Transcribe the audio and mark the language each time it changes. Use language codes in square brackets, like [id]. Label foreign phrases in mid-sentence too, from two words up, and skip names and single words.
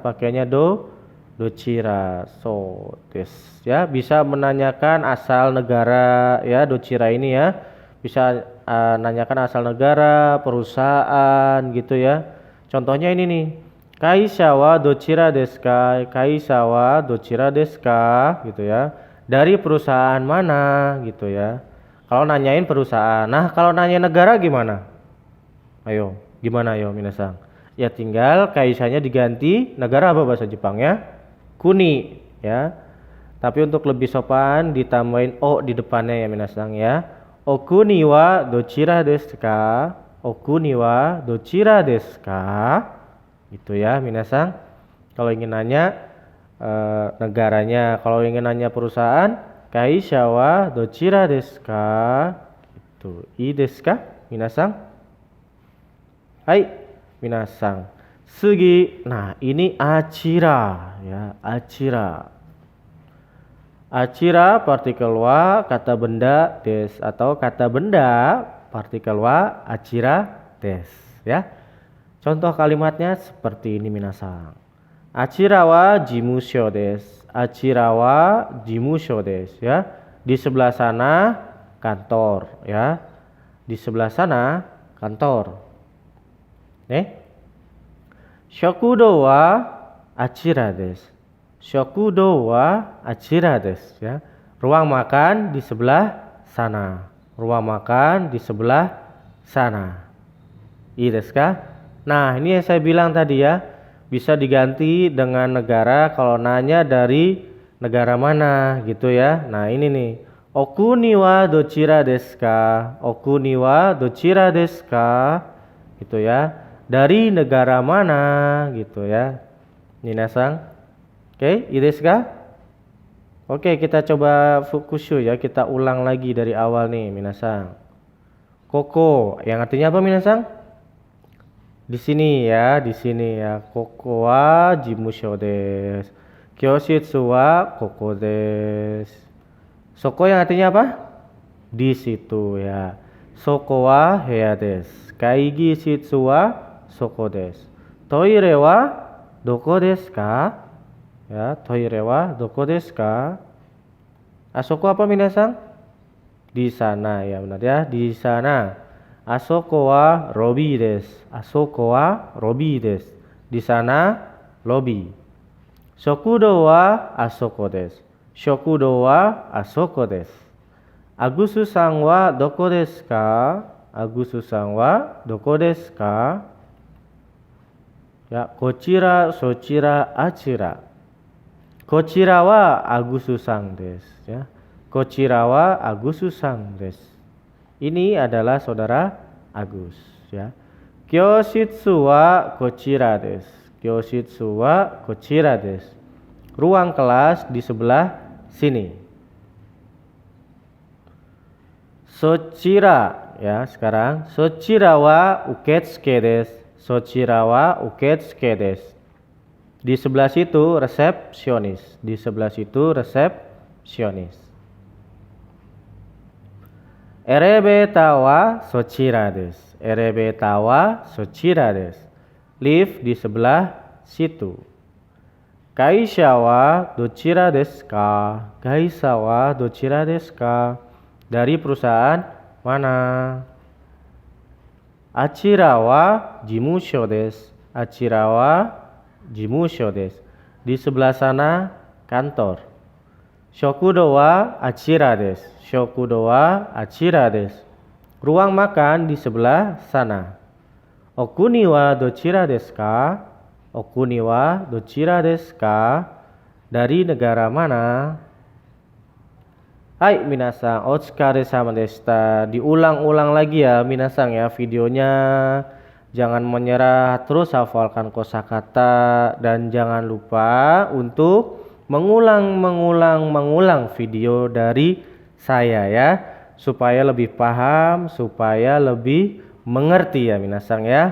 [id] Pakainya dochira. So, des ya, bisa menanyakan asal negara ya, dochira ini ya. Bisa nanyakan asal negara, perusahaan gitu ya. Contohnya ini nih. [ja] 会社はどちらですか？会社はどちらですか? [id] Gitu ya. Dari perusahaan mana gitu ya. Kalau nanyain perusahaan. Nah, kalau nanya negara gimana? Ayo, gimana ayo minasan? Ya tinggal kaisanya diganti negara apa bahasa Jepangnya? Kuni ya. Tapi untuk lebih sopan ditambahin o di depannya ya minasan ya. [ja] お国はどちらですか？お国はどちらですか? [id] Gitu ya minasan. Kalau ingin nanya negaranya, kalau ingin nanya perusahaan, [ja] 会社はどちらですか? Itu いいですか皆さん？はい皆さん. [id] Sugi. Nah, ini achira ya, achira. Achira partikel wa kata benda des atau kata benda partikel wa achira des ya. Contoh kalimatnya seperti ini minasan. [ja] あちらは事務所です。あちらは事務所です ya. [id] Di sebelah sana kantor ya. Di sebelah sana kantor. [ja] 食堂はあちらです. 食堂はあちらです ya. [id] Ruang makan di sebelah sana. Ruang makan di sebelah sana. [ja] いいですか? [id] Nah, ini yang saya bilang tadi ya. Bisa diganti dengan negara kalau nanya dari negara mana gitu ya. Nah, ini nih. [ja] お国はどちらですか? お国はどちらですか? [id] Gitu ya. Dari negara mana gitu ya. [ja] 皆さん。オーケー、いいですか? [id] Oke, kita coba fukushu ya. Kita ulang lagi dari awal nih, minasan. Koko, yang artinya apa minasan? Di sini ya, di sini ya. [ja] ここは事務所です。教室はここです. [id] Soko yang artinya apa? Di situ ya. [ja] そこは部屋です。会議室はそこです. トイレはどこですか? Ya, トイレはどこですか？あそこ apa minasan? [id] Di sana ya, benar ya, di sana. [ja] あそこはロビーです。あそこはロビーです. [id] Di sana lobby. [ja] 食堂はあそこです。食堂はあそこです. アグスさんはどこですか? アグスさんはどこですか? Ya, こちら、そちら、あちら. こちらはアグスさんです ya. こちらはアグスさんです. [id] Ini adalah saudara Agus ya. [ja] 教室はこちらです. 教室はこちらです. [id] Ruang kelas di sebelah sini. [ja] Sochira ya, sekarang そちらは受付です. そちらは受付です. [id] Di sebelah situ resepsionis. Di sebelah situ resepsionis. [ja] エレベーターはそちらです. エレベーターはそちらです. [id] Lift di sebelah situ. [ja] 会社はどちらですか? 会社はどちらですか? [id] Dari perusahaan mana? [ja] あちらは事務所です. あちらは事務所です. [id] Di sebelah sana kantor. [ja] 食堂はあちらです。食堂はあちらです. [id] Ruang makan di sebelah sana. [ja] お国はどちらですか？お国はどちらですか? [id] Dari negara mana? [ja] はい皆さん、お疲れ様でした. [id] Diulang-ulang lagi ya minasang ya videonya. Jangan menyerah, terus hafalkan kosakata dan jangan lupa untuk mengulang video dari saya ya, supaya lebih paham, supaya lebih mengerti ya minasang ya.